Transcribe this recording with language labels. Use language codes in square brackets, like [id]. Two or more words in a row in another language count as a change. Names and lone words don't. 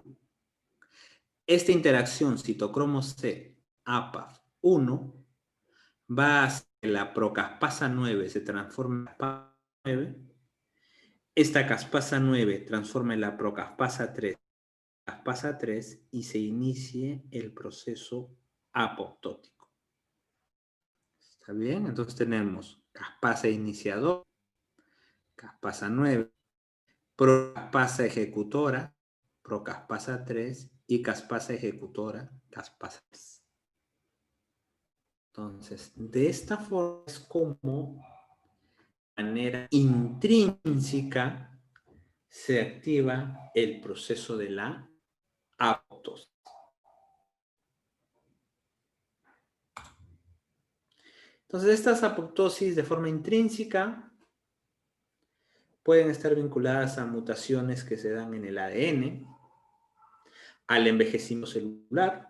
[es] Esta interacción citocromo C APAF1 va a hacer que la procaspasa 9 se transforme en caspasa 9. Esta caspasa 9 transforma en la procaspasa 3 y se inicie el proceso apoptótico. ¿Está bien? Entonces tenemos caspasa iniciador, caspasa 9, procaspasa ejecutora, procaspasa 3 y caspasa ejecutora, caspasa 3. Entonces, de esta forma es como de manera intrínseca se activa el proceso de la apoptosis. Entonces, estas apoptosis de forma intrínseca pueden estar vinculadas a mutaciones que se dan en el ADN, al envejecimiento celular.